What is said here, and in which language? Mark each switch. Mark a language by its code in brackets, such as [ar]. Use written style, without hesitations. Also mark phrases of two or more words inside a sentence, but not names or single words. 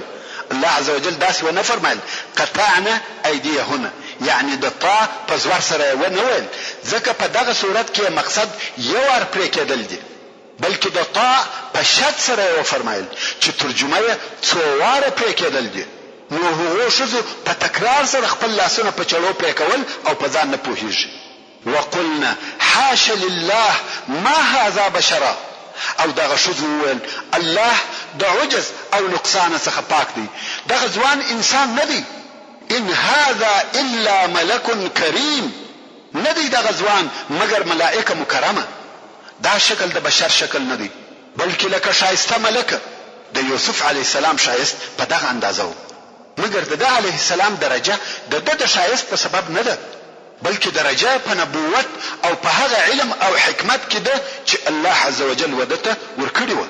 [ps] الله [ar] عز وجل [ps] داسې ونه فرمایل [ar] قطعن ایدیهن، [ps] یعنی د طا په زور سره ونه ویل، ځکه په دغه صورت کې مقصد یو ور پرې کېدل دي، بلکې د طا په شد سره وفرمایل چې ترجمه یې څو واره پرې کېدل دي. نو هغو ښځو په تکرار سره خپل لاسونه په چړو پرې کول او په ځان نه پوهېږي. [ar] وقلنا حاش لله ما هذا بشرا. [ps] او دغه ښځو وویل الله د عجز او نقصان څخه پاک دی، دغه ځوان انسان نه دی. [ar] ان هذا الا ملک کریم، [ps] نه دی دغه ځوان مگر ملائکه مکرمه. دا شکل د بشر شکل نه دی، بلکې لکه شایسته ملکه. د یوسف [ar] علیه السلام [ps] شایست په دغه اندازه و، مگر د ده [ar] علیه السلام [ps] درجه د ده د شایست په سبب نه ده، بلکې درجه په نبوت او په هغه علم او حکمت کې ده چې الله [ar] عز وجل [ps] ودته ورکړي و.